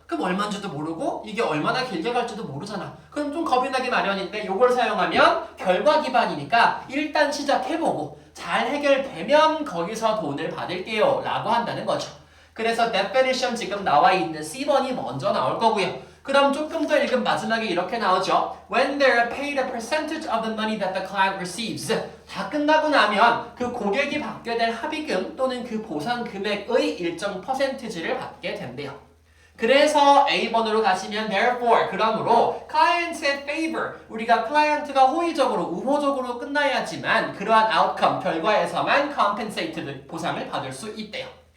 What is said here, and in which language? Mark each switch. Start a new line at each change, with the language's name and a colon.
Korean: 그럼 얼마인지도 모르고 이게 얼마나 길게 갈지도 모르잖아. 그럼 좀 겁이 나기 마련인데 이걸 사용하면 결과 기반이니까 일단 시작해보고 잘 해결되면 거기서 돈을 받을게요 라고 한다는 거죠. 그래서 definition 지금 나와 있는 C번이 먼저 나올 거고요. 그럼 조금 더 읽은 마지막에 이렇게 나오죠.
English: When they're paid a percentage of the money that the client receives.
Korean: 다 끝나고 나면 그 고객이 받게 될 합의금 또는 그 보상 금액의 일정 퍼센티지를 받게 된대요. 그래서 A번으로 가시면 therefore 그러므로 client의 favor 우리가 클라이언트가 호의적으로 우호적으로 끝나야지만 그러한 outcome 결과에서만 compensated 보상을 받을 수 있대요.